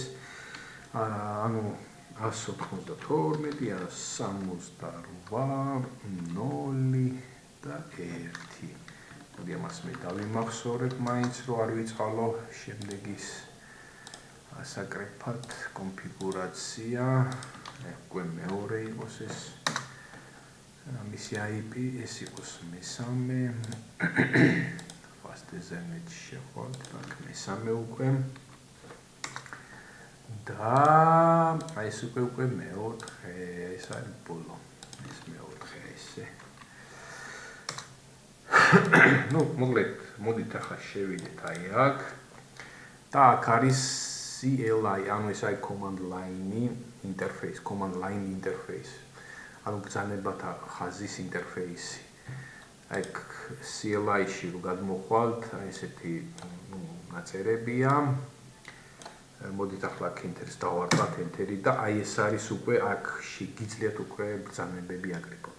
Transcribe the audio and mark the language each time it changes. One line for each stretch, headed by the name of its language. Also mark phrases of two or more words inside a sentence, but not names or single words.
Georgian: ანუ 192, 168, 0 და 1. მოდი ამას მე დავიმახსოვრებ მაინც რომ არ ვიწყალო შემდეგის ასაკრეფად კონფიგურაცია. უკვე მეორე იყოს ეს მისი IP ეს იყოს მესამე
English: fast ethernet
Georgian: შეხვალთ აქ მესამე უკვე და აი ეს უკვე მეოთხე ეს არის ბოლო ეს მეოთხე ესე მოკლედ მოდით ახლა შევიდეთ აი აქ და აქ არის CLI ანუ ეს არის
English: command line interface
Georgian: ანუ ბრძანებათა ხაზის ინტერფეისი. აი CLI-ში რო გადმოხვალთ, აი ესეთი ნაწერებია. მოდით ახლა აქ enter-ს დავარქვათ enter-ი და აი ეს არის უკვე აქ შეგიძლიათ უკვე ბრძანებები აკრიფოთ.